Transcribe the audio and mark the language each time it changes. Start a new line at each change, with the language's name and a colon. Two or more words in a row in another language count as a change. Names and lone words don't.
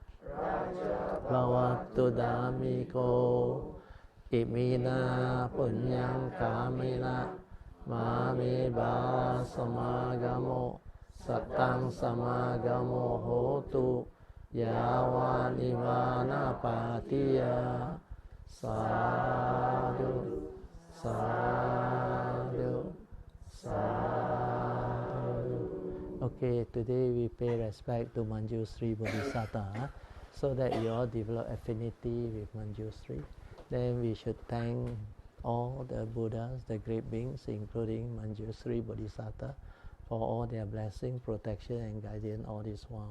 Pali: bhavatu dhammiko imina punyam kamina mami bhava samagamo satang samagamo hotu yawa nivana patiya sadhu sadhu sadhu.
English: Okay, today we pay respect to Manjushri Bodhisattva, so that you all develop affinity with Manjushri. Then we should thank all the Buddhas, the great beings, including Manjushri Bodhisattva, for all their blessing, protection and guidance all this while.